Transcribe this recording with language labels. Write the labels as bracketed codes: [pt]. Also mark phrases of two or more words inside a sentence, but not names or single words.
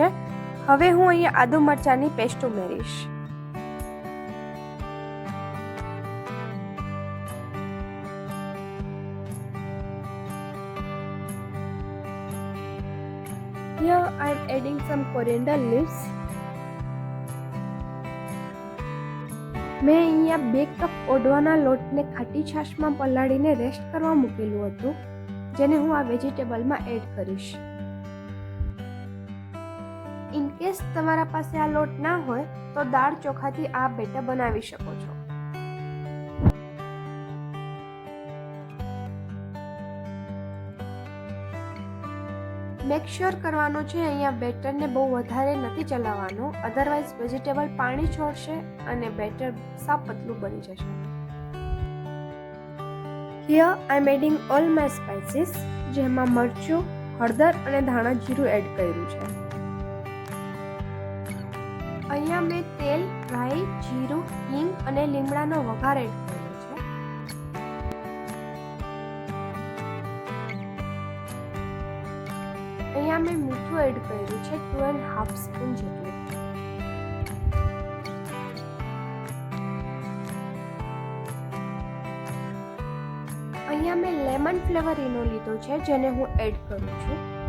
[gu] હવે હું અહીંયા આદુ મરચાંની પેસ્ટ ઉમેરીશ. [en] Here I am adding some coriander leaves. [gu] મેં અહીંયા 2 કપ ઓડવાના લોટને ખાટી છાશમાં પલાળીને રેસ્ટ કરવા મૂકેલું હતું, જેને હું આ વેજીટેબલમાં એડ કરીશ. [en] in case [gu] તમારા પાસે આ લોટ ના હોય તો દાળ ચોખાથી આ બેટર બનાવી શકો છો. [en] make sure [gu] કરવાનું છે અહીંયા બેટરને બહુ વધારે નથી ચલાવવાનું, અધરવાઇઝ વેજીટેબલ પાણી છોડશે અને બેટર સાવ પતલું બની જશે. [en] Here I am adding all my spices, [gu] જેમાં મરચું, હળદર અને ધાણા જીરું એડ કર્યું છે. અહીંયા મેં તેલ, રાઈ, જીરું, હિંગ અને લીમડાનો વઘાર એડ કર્યો છે. અહીંયા મેં મીઠું એડ કર્યું છે 2.5 સ્પૂન જેટલું. અહીંયા મેં [en] lemon flavour [gu] ઈનો લીધો છે જેને હું એડ કરું છું.